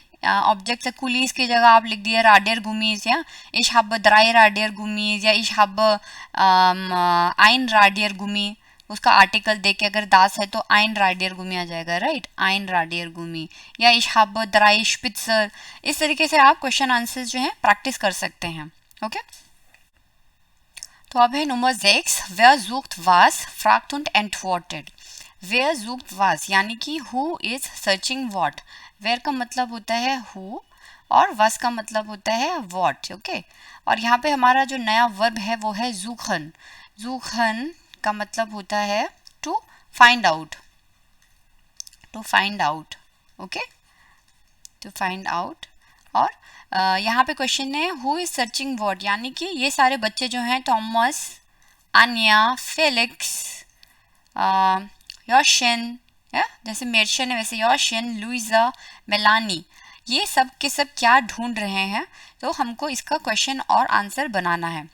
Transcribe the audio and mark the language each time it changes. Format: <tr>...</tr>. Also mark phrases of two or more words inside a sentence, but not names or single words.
<hi>ऑब्जेक्ट से कुलीस की जगह आप लिख दिए</hi> <de>Radiergummis,</de> <hi>या</hi> <de>ich hab drei Radiergummis,</de> <hi>या</hi> <de>ich hab ein Radiergummi,</de> <hi>उसका आर्टिकल देके अगर दास है तो</hi> <de>ein Radiergummi</de> <hi>आ जाएगा।</hi> <de>राइट, ein Radiergummi, या ich hab drei Spitzer.</de> <hi>इस तरीके से आप क्वेश्चन आंसर्स जो है प्रैक्टिस कर सकते हैं। ओके, तो अब है नंबर 6,</hi> <de>wer sucht was, fragt und antwortet। wer sucht was</de> <hi>यानी कि</hi> <en>who is searching what।</en> <hi>where का मतलब होता है who और was का मतलब होता है what। ओके, और यहाँ पे हमारा जो नया वर्ब है वो है suchen।</hi> <en>suchen</en> <hi>का मतलब होता है</hi> <en>to find out, to find out। ओके, to find out।</en> <hi>और यहाँ पे क्वेश्चन है</hi> <en>who is searching what,</en> <hi>यानी कि ये सारे बच्चे जो हैं थॉमस, अन्या, फेलिक्स, योशन, जैसे मेर्शन है वैसे योशन, लुइजा, मेलानी, ये सब के सब क्या ढूंढ रहे हैं, तो हमको इसका क्वेश्चन और आंसर बनाना है।</hi>